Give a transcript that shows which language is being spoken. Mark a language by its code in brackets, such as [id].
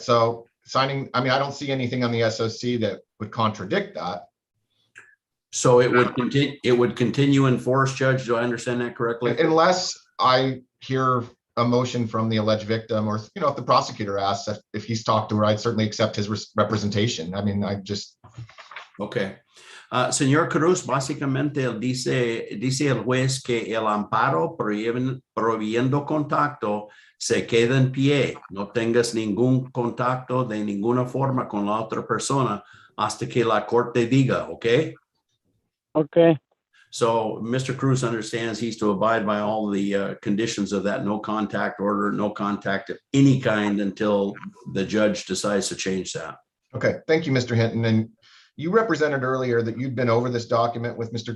[en] So signing, I don't see anything on the SOC that would contradict that. So it would continue in force, Judge. Do I understand that correctly? Unless I hear a motion from the alleged victim, or if the prosecutor asks if he's talked to her, I'd certainly accept his representation. Okay. [es] Señor Cruz, básicamente dice el juez que el amparo prohibiendo contacto se queda en pie. No tengas ningún contacto de ninguna forma con la otra persona hasta que la corte diga, okay? Okay. [en] So Mr. Cruz understands he's to abide by all the conditions of that no contact order, no contact of any kind until the judge decides to change that. Okay, thank you, Mr. Hinton. And you represented earlier that you'd been over this document with Mr.